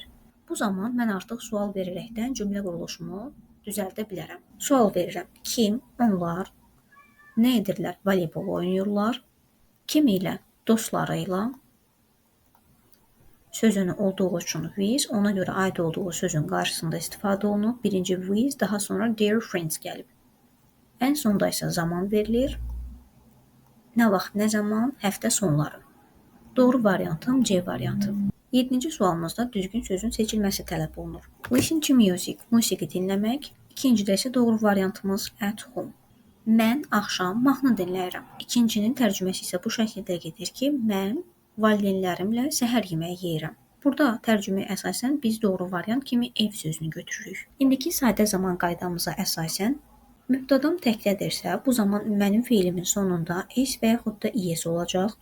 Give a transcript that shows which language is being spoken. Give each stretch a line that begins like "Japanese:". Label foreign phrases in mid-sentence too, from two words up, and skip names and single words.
Azerbaijani: Bu zaman mən artıq sual verərəkdən cümlə quruluşumu düzəldə bilərəm. Sual verirəm. Kim? Onlar. Nə edirlər? Voleybol oynayırlar. Kim ilə? Dostları ilə. Sözünü olduğu üçün with, ona görə aid olduğu sözün qarşısında istifadə olunub. Birinci with, daha sonra
English: their friends
Azerbaijani: gəlib. Ən sonda isə zaman verilir. Nə vaxt, nə zaman? Həftə sonları. Doğru variantım C variantı. 7-ci sualımızda düzgün sözün seçilməsi tələb olunur.
English: Listen to music,
Azerbaijani: musiqi dinləmək. İkincidə isə doğru variantımız
English: at home.
Azerbaijani: Mən axşam mahnı dinləyirəm. İkincinin tərcüməsi isə bu şəkildə gedir ki, mən valideynlərimlə səhər yeməyi yeyirəm. Burada tərcüməyə əsasən biz doğru variant kimi ev sözünü götürürük. İndiki sadə zaman qaydamıza əsasən mübtədam təkdədirsə, bu zaman mənim feilimin sonunda is və yaxud da is olacaq.